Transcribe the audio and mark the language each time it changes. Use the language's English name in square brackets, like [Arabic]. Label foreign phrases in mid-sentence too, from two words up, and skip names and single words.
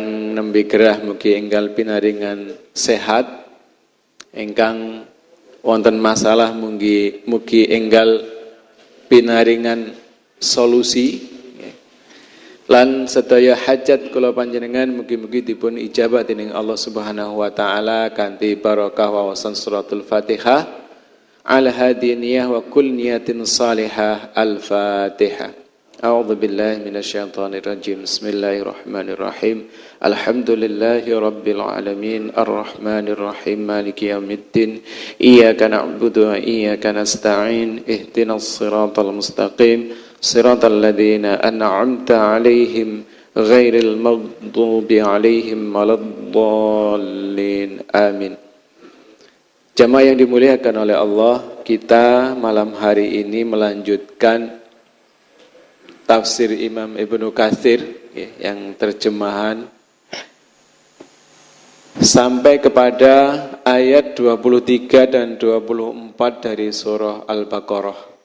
[Javanese] nembe gerah mugi enggal pinaringan sehat, ingkang wonten masalah mugi enggal pinaringan solusi lan sedaya hajat kula panjenengan mugi-mugi dipun ijabah dening [Arabic] الله سبحانه وتعالى [Javanese] kanthi barokah wawasan suratul Fatihah [Arabic] على هذه النية وكل نية صالحة. Al-Fatihah. أعوذ بالله من الشيطان الرجيم. بسم الله الرحمن الرحيم. الحمد لله رب العالمين الرحمن الرحيم مالك يوم الدين. إياك نعبد وإياك نستعين. اهدنا الصراط المستقيم. صراط الذين أنعمت عليهم غير المغضوب عليهم ولا الضالين. Amin. [Indonesian] Jamaah yang dimuliakan oleh Allah, kita malam hari ini melanjutkan tafsir Imam Ibnu Katsir yang terjemahan sampai kepada ayat 23 dan 24 dari surah Al-Baqarah.